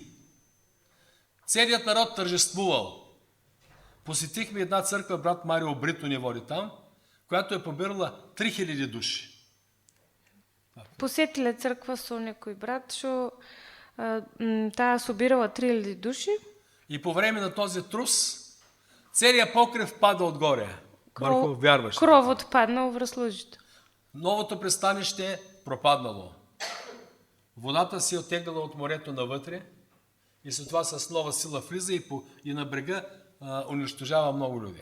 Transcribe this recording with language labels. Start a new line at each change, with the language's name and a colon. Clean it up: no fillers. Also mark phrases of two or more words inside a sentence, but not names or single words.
Bulgarian: Целият народ тържествувал. Посетихме една църква, брат Марио Брито ни води там, която е побирала 3000 души.
Macedonian: Посетиле црква со некој брат што таа собирала 3000 души.
Bulgarian: И по време на този трус, целият покрив пада отгоре. Върху вярващите.
Macedonian: Кровот паднал врз луѓето.
Bulgarian: Новото пристанище е пропаднало. Водата си е оттегляла от морето навътре и след това с нова сила влиза и на брега унищожава много люди.